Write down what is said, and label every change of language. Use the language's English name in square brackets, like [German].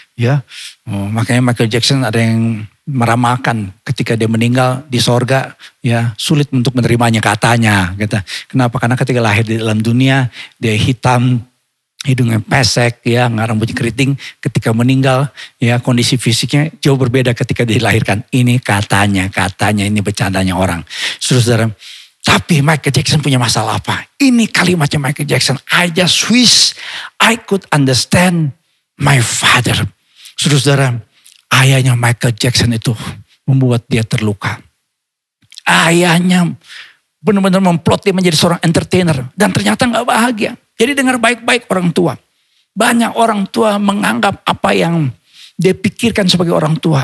[Indonesian] Ya, makanya Michael Jackson ada yang meramalkan ketika dia meninggal di sorga ya sulit untuk menerimanya katanya. Gitu. Kenapa? Karena ketika lahir di dalam dunia dia hitam, hidungnya pesek ya, rambutnya keriting. Ketika meninggal ya kondisi fisiknya jauh berbeda ketika dilahirkan. Ini katanya ini bercandanya orang. Saudara, tapi Michael Jackson punya masalah apa? Ini kalimatnya Michael Jackson. [English] I just wish I could understand my father. [Indonesian] Saudara, ayahnya Michael Jackson itu membuat dia terluka. Ayahnya benar-benar memplot dia menjadi seorang entertainer. Dan ternyata gak bahagia. Jadi dengar baik-baik orang tua. Banyak orang tua menganggap apa yang dia pikirkan sebagai orang tua.